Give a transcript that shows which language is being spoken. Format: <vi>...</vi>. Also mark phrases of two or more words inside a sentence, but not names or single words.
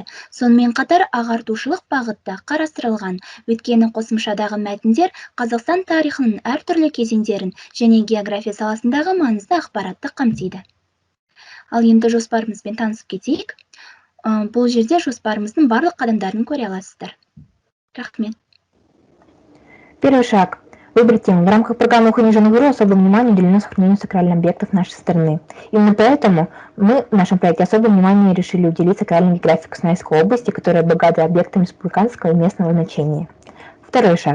<kk>Сонымен қатар ағартушылық бағытта қарастырылған, өйткені қосымшадағы мәтіндер Қазақстан тарихының әртүрлі кезеңдерін және география саласындағы маңызды ақпаратты қамтиды. Ал енді жоспарымызбен танысып кетейік. Бұл жерде жоспарымыздың барлық қадамдарын көре аласыздар. Рахмет.</kk> <ru>Первый шаг. Выбрать тему. В рамках программы «Уход на гору» особое внимание уделено сохранению сакральных объектов нашей страны. Именно поэтому мы в нашем проекте особое внимание решили уделить сакральной географии Костанайской области, которая богата объектами республиканского и местного значения. Второй шаг.</ru>